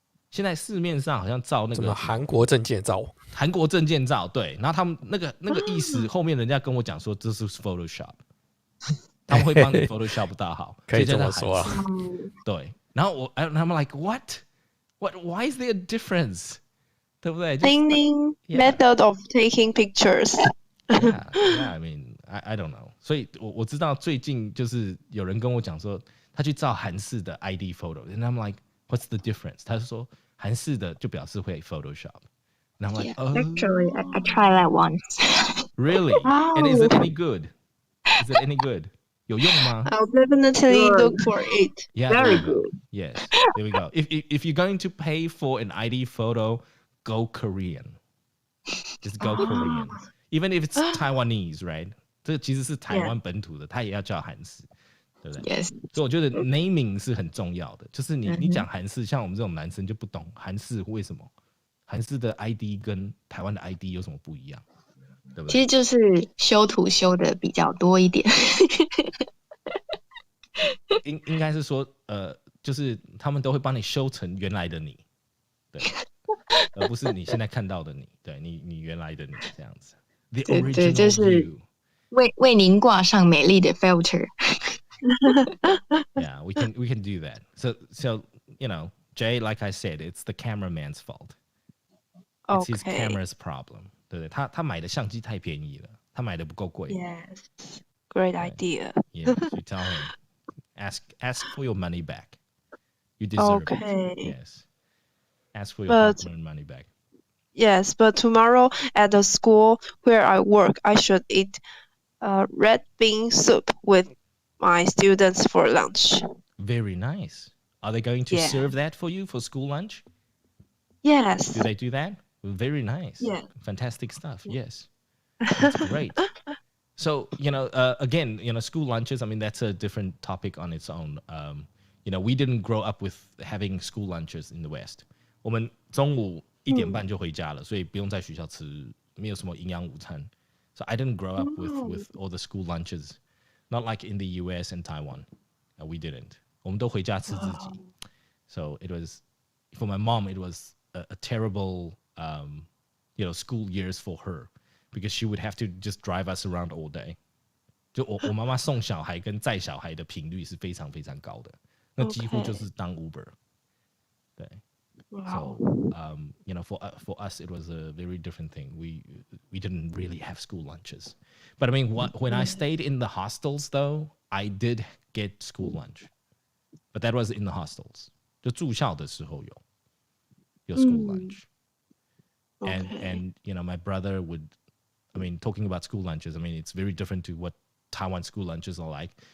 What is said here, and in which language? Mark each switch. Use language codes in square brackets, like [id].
[zh] 现在市面上好像照那个什么韩国证件照，对，然后他们那个意思，后面人家跟我讲说这是 Photoshop， 他们会帮你 Photoshop 到好，可以这么说啊。对，然后他们 [en] like what? Why is there a difference? [zh] 对不对 [en] ？Cleaning method of taking pictures. Yeah, I mean, I don't know. [zh] 所以我知道最近就是有人跟我讲说，他去照韩式的 ID photo， [en] and I'm like, what's the difference? [zh] 他就说韩式的就表示会 Photoshop. [en] And I'm like, Actually, I tried that once. Really? And is it any good? Is it any good? [zh] 有用吗？ [en] I'll definitely look for it. Yeah, Very good. Yes, there we go. If you're going to pay for an ID photo, go Korean. Just go Korean. Even if it's Taiwanese, right? [zh] 这个其实是台湾本土的，它也要叫韩式，对不对？ [en] Yes. [zh] 所以我觉得 naming 是很重要的，就是你讲韩式，像我们这种男生就不懂韩式为什么，韩式的 ID 跟台湾的 ID 有什么不一样，对不对？其实就是修图修的比较多一点。应该是说，就是他们都会帮你修成原来的你，对，而不是你现在看到的你，对你原来的你这样子。 [en] The [zh] 对，就 [en] original [zh] 是 [en] you. [zh] 为您挂上美丽的 filter。 [en] Yeah, we can do that. So Jay, like I said, it's the cameraman's fault. It's his camera's problem. 对不对？他买的相机太便宜了，他买的不够贵。 Yes, great idea. Yeah, so tell him, ask for your money back. You deserve it. Yes, ask for your hard-earned money back. Yes, but tomorrow at the school where I work, I should eat red bean soup with my students for lunch. Very nice. Are they going to serve that for you for school lunch? Yes. Do they do that? Very nice. Yeah. Fantastic stuff. Yes. That's great. So, again, school lunches, I mean, that's a different topic on its own. We didn't grow up with having school lunches in the West. [zh] 我们中午1点半就回家了，所以不用在学校吃，没有什么营养午餐。 [en] So I didn't grow up with all the school lunches. Not like in the US and Taiwan. We didn't. [zh] 我们都回家吃自己。 [en] So it was, for my mom, it was a terrible, school years for her because she would have to just drive us around all day. [zh] 就我妈妈送小孩跟载小孩的频率是非常非常高的，那几乎就是当 Uber。对。 [en] Wow. So, for us, it was a very different thing. We didn't really have school lunches. But I mean, when I stayed in the hostels, though, I did get school lunch. But that was in the hostels. [zh] 就住校的时候有 [en] school lunch. And you know, my brother would, I mean, talking about school lunches, I mean, it's very different to what Taiwan school lunches are like.